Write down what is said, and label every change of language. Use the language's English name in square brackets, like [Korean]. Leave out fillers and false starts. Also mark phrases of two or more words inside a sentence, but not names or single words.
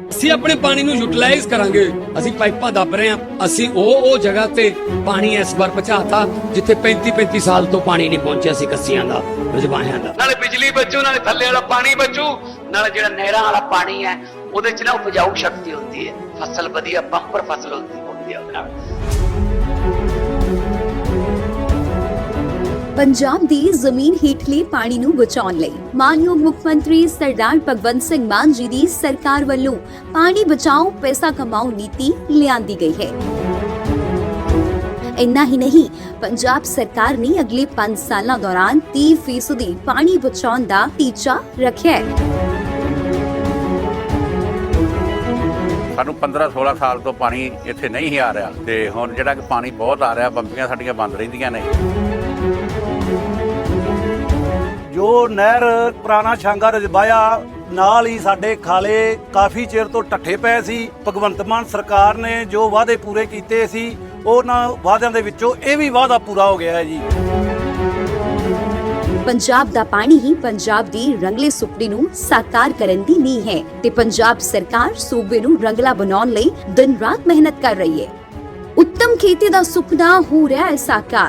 [Punjabi] ਅਪਣੇ ਪਾਣੀ ਨੂੰ ਯੂਟੀਲਾਈਜ਼ ਕਰਾਂਗੇ। ਅਸੀਂ ਪਾਈਪਾਂ ਦੱਬ ਰਹੇ ਹਾਂ, ਅਸੀਂ ਉਹ ਜਗ੍ਹਾ ਤੇ ਪਾਣੀ ਇਸ ਵਾਰ ਪਹੁੰਚਾਤਾ ਜਿੱਥੇ 35 ਸਾਲ ਤੋਂ ਪਾਣੀ ਨਹੀਂ ਪਹੁੰਚਿਆ ਸੀ ਕੱਸੀਆਂ ਦਾ, ਰਜਵਾਹਿਆਂ ਦਾ। ਨਾਲੇ ਬਿਜਲੀ ਬਚੂ, ਨਾਲੇ ਥੱਲੇ ਵਾਲਾ ਪਾਣੀ ਬਚੂ, ਨਾਲੇ ਜਿਹੜਾ ਨਹਿਰਾਂ ਵਾਲਾ ਪਾਣੀ ਹੈ ਉਹਦੇ ਚ ਨਾ ਉਪਜਾਊ ਸ਼ਕਤੀ ਹੁੰਦੀ ਹੈ, ਫਸਲ ਵਧੀਆ ਬੰਪਰ ਫਸਲ ਹੁੰਦੀ ਹੈ ਉਹਦੇ ਨਾਲ। ਪੰਜਾਬ ਦੀ ਜ਼ਮੀਨ ਹੇਠਲੇ ਪਾਣੀ ਨੂੰ ਬਚਾਉਣ ਲਈ ਮਾਣਯੋਗ ਮੁੱਖ ਮੰਤਰੀ ਸਰਦਾਰ ਭਗਵੰਤ ਸਿੰਘ ਮਾਨ ਜੀ ਦੀ ਸਰਕਾਰ ਵੱਲੋਂ ਪਾਣੀ ਬਚਾਓ ਪੈਸਾ ਕਮਾਓ ਨੀਤੀ ਲਿਆਂਦੀ ਗਈ ਹੈ। ਇੰਨਾ ਹੀ ਨਹੀਂ, ਪੰਜਾਬ ਸਰਕਾਰ ਨੇ ਅਗਲੇ 5 ਸਾਲਾਂ ਦੌਰਾਨ 30% ਪਾਣੀ ਬਚਾਉਣ ਦਾ ਟੀਚਾ ਰੱਖਿਆ ਹੈ। ਸਾਨੂੰ 15-16 ਸਾਲ ਤੋਂ ਪਾਣੀ ਇੱਥੇ ਨਹੀਂ ਹੀ ਆ ਰਿਹਾ ਤੇ ਹੁਣ ਜਿਹੜਾ ਕਿ ਪਾਣੀ ਬਹੁਤ ਆ ਰਿਹਾ, ਬੰਬੀਆਂ ਸਾਡੀਆਂ ਬੰਦ ਰਹਿੰਦੀਆਂ ਨੇ। ਜੋ ਨਹਿਰ ਪੁਰਾਣਾ ਛਾਂਗਾ ਰਜਬਾਇਆ ਨਾਲ ਹੀ ਸਾਡੇ ਖਾਲੇ ਕਾਫੀ ਚਿਰ ਤੋਂ ਢੱਠੇ ਪਏ ਸੀ। ਭਗਵੰਤ ਮਾਨ ਸਰਕਾਰ ਨੇ ਜੋ ਵਾਅਦੇ ਪੂਰੇ ਕੀਤੇ ਸੀ, ਉਹਨਾਂ ਵਾਅਦਿਆਂ ਦੇ ਵਿੱਚੋਂ ਇਹ ਵੀ ਵਾਅਦਾ ਪੂਰਾ ਹੋ ਗਿਆ ਹੈ ਜੀ। ਪੰਜਾਬ ਦਾ ਪਾਣੀ ਹੀ ਪੰਜਾਬ ਦੀ ਰੰਗਲੇ ਸੁਪਨੇ ਨੂੰ ਸਾਕਾਰ ਕਰਨ ਦੀ ਨੀਂਹ ਹੈ ਤੇ ਪੰਜਾਬ ਸਰਕਾਰ ਸੂਬੇ ਨੂੰ ਰੰਗਲਾ ਬਣਾਉਣ ਲਈ ਦਿਨ ਰਾਤ ਮਿਹਨਤ ਕਰ ਰਹੀ ਹੈ। ਉੱਤਮ ਖੇਤੀ ਦਾ ਸੁਪਨਾ ਹੋ ਰਿਹਾ ਹੈ ਸਾਕਾਰ।